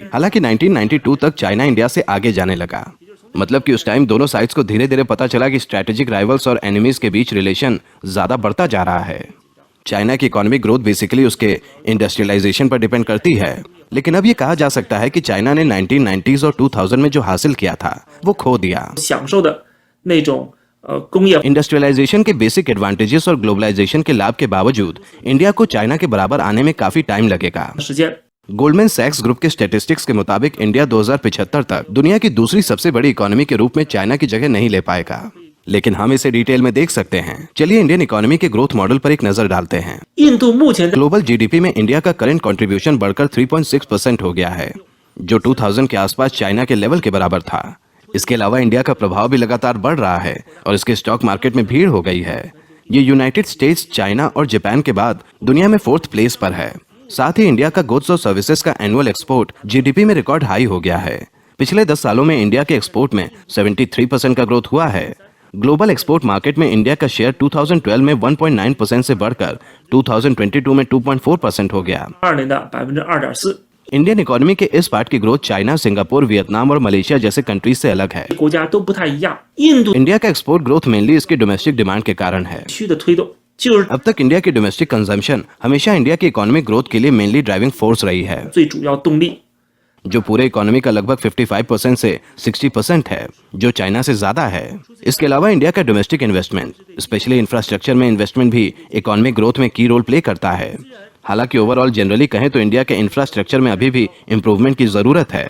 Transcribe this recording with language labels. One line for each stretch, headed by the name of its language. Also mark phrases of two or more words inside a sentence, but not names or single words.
Hindi: हालांकि 1992 तक चाइना इंडिया से आगे जाने लगा। मतलब कि उस टाइम दोनों साइड्स को धीरे धीरे पता चला कि
English: strategic rivals
Hindi: और एनिमीज के बीच रिलेशन ज्यादा बढ़ता जा रहा है। चाइना की
English: economic growth
Hindi: बेसिकली उसके इंडस्ट्रियलाइजेशन पर डिपेंड करती है, लेकिन अब ये कहा जा सकता है कि चाइना ने 1990s और 2000 में जो हासिल किया था वो खो दिया।
Chinese: 享受的那种工业
Hindi: इंडस्ट्रियलाइजेशन के
English: basic advantages
Hindi: और ग्लोबलाइजेशन के लाभ के बावजूद इंडिया को चाइना के बराबर आने में काफी टाइम लगेगा।
Chinese: 时间。
Hindi: गोल्डमैन सैक्स ग्रुप के स्टैटिस्टिक्स के मुताबिक इंडिया 2075 तक दुनिया की दूसरी सबसे बड़ी इकोनॉमी के रूप में चाइना की जगह नहीं ले पाएगा, लेकिन हम इसे डिटेल में देख सकते हैं। चलिए
English: Indian economy
Hindi: के
English: growth model
Hindi: पर एक नजर डालते हैं।
Chinese: 印度目前的
English: global GDP
Hindi: में इंडिया का
English: current contribution
Hindi: बढ़कर 3.6% हो गया है, जो 2000 के आसपास चाइना के लेवल के बराबर था। इसके अलावा इंडिया का प्रभाव भी लगातार बढ़ रहा है और इसके
English: stock market
Hindi: में भीड़ हो गई है। ये यूनाइटेड स्टेट्स, चाइना और जापान के बाद दुनिया में
English: 4th place
Hindi: पर है। साथ ही इंडिया का गुड्स और सर्विसेज का
English: annual export GDP
Hindi: में
English: record high
Hindi: हो गया है। पिछले 10 सालों में इंडिया के एक्सपोर्ट में 73% का ग्रोथ हुआ है।
English: global export market
Hindi: में इंडिया का शेयर 2012 में 1.9% से बढ़कर 2022 में 2.4% हो गया।
Chinese: 2 年的 2.4%，
English: Indian economy
Hindi: के इस पार्ट की ग्रोथ चाइना, सिंगापुर, वियतनाम और मलेशिया जैसे कंट्रीज से अलग है।
Chinese: 国家都不太一样。印度
Hindi: इंडिया का एक्सपोर्ट ग्रोथ मेनली इसकी
English: domestic demand
Hindi: के कारण है।
Chinese: 区的推动就是
Hindi: अब तक इंडिया की
English: domestic consumption
Hindi: हमेशा इंडिया की
English: economic growth
Hindi: के लिए
English: mainly driving force
Hindi: रही है,
Chinese: 最主要动力。
Hindi: जो पूरे इकोनॉमी का लगभग 55% से 60% है, जो चाइना से ज्यादा है। इसके अलावा इंडिया का
English: domestic investment, specially infrastructure
Hindi: में इन्वेस्टमेंट भी
English: economic growth
Hindi: में
English: key role play
Hindi: करता है। हालांकि
English: overall generally
Hindi: कहें तो इंडिया के इंफ्रास्ट्रक्चर में अभी भी इंप्रूवमेंट की जरूरत है।